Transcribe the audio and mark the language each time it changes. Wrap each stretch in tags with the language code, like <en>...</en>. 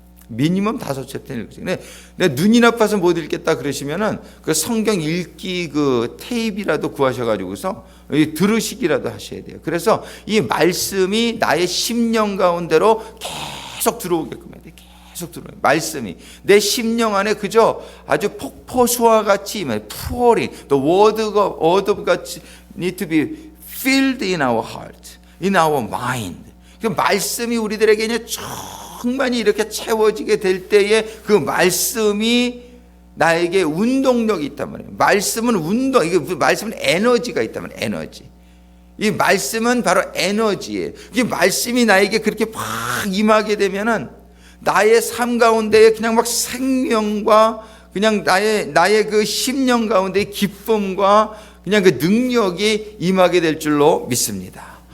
<ko>미니멈 5챕터 읽으세요. 내가 눈이 나빠서 못 읽겠다 그러시면은 그 성경 읽기 그 테이프라도 구하셔가지고서 들으시기라도 하셔야 돼요. 그래서 이 말씀이 나의 심령 가운데로 계속 들어오게끔 해야 돼. 계속 들어요. 말씀이 내 심령 안에 그저 아주 폭포수와 같이</ko> <en>pouring the word of God need to be filled in our heart, in our mind.</en> <ko>그 말씀이 우리들에게 이제 충만히 이렇게 채워지게 될 때에 그 말씀이 나에게 운동력이 있단 말이에요. 말씀은 말씀은 에너지가 있단 말이에요. 에너지. 이 말씀은 바로 에너지예요. 이 말씀이 나에게 그렇게 막 임하게 되면은 나의 삶 가운데에 그냥 막 생명과 그냥 나의 그 심령 가운데의 기쁨과 그냥 그 능력이 임하게 될 줄로 믿습니다.</ko>